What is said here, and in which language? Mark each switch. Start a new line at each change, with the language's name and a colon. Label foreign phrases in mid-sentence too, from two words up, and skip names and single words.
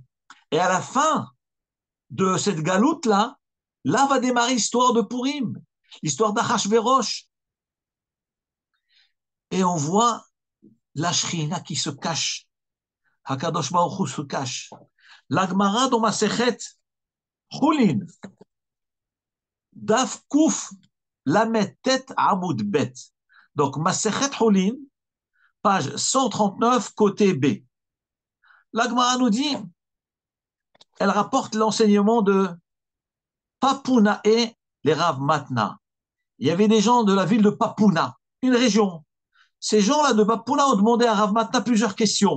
French: Et à la fin de cette Galoute-là, là va démarrer l'histoire de Purim, l'histoire d'Achashverosh. Et on voit la Shrina qui se cache.
Hebrew: הקדוש ברוך הוא
French: se cache. La Gemara dans
Hebrew: מסכת חולין, דף קל"ט עמוד ב.
French: Donc
Hebrew: מסכת חולין,
French: page 139, côté B. La Gemara nous dit, elle rapporte l'enseignement de Papunae, les Rav Matna. Il y avait des gens de la ville de Papuna, une région. Ces gens-là de Papuna ont demandé à Rav Matna plusieurs questions.